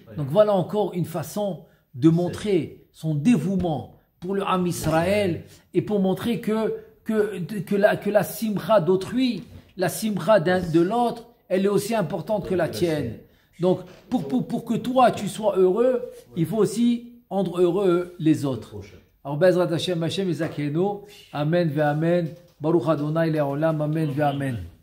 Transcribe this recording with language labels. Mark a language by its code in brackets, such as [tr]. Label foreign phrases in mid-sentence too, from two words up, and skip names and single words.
[fr] Donc voilà encore une façon de montrer son dévouement pour le Ham Israël et pour montrer que la simcha d'autrui, la simcha de l'autre, elle est aussi importante que la tienne. Donc, pour que toi, tu sois heureux, il faut aussi rendre heureux les autres. Alors, [he] בעזרת השם, השם יזכנו, אמן ואמן, ברוך ה' לעולם, אמן ואמן.